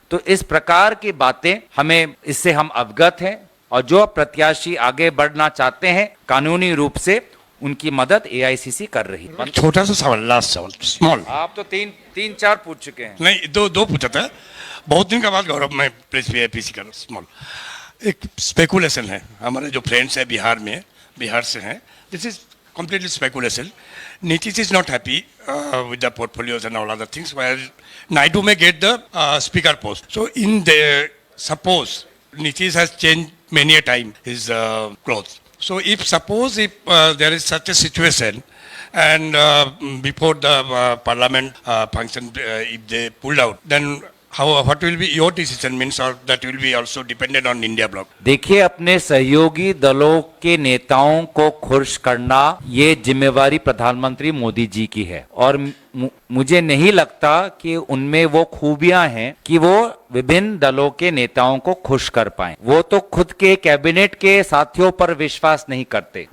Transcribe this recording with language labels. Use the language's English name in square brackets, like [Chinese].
[Hindi] तो इस प्रकार की बातें इससे हम अवगत हैं और जो प्रत्याशी आगे बढ़ना चाहते हैं कानूनी रूप से उनकी मदद एआईसीसी कर रही है। छोटा सा सवाल, लास्ट सवाल, स्मॉल। आप तो तीन चार पूछ चुके हैं। नहीं, दो पूछा था। बहुत दिन के बाद गौरव मैं प्रेस पीसी कर स्मॉल। एक स्पेकुलेशन है, हमारे जो फ्रेंड्स है बिहार से हैं, [English] This is completely speculation. Nitish is not happy with the portfolios and all other things, where Naidu may get the speaker post. So suppose Nitish has changed many a time his clothes. So if there is such a situation and before the parliament function, if they pulled out, then what will be your decision, means, or that will be also dependent on India bloc? [Hindi] देखिए, अपने सहयोगी दलों के नेताओं को खुश करना ये जिम्मेवारी प्रधानमंत्री मोदी जी की है और मुझे नहीं लगता कि उनमें वो खूबियां हैं कि वो विभिन्न दलों के नेताओं को खुश कर पाएं। वो तो खुद के कैबिनेट के साथियों पर विश्वास नहीं करते।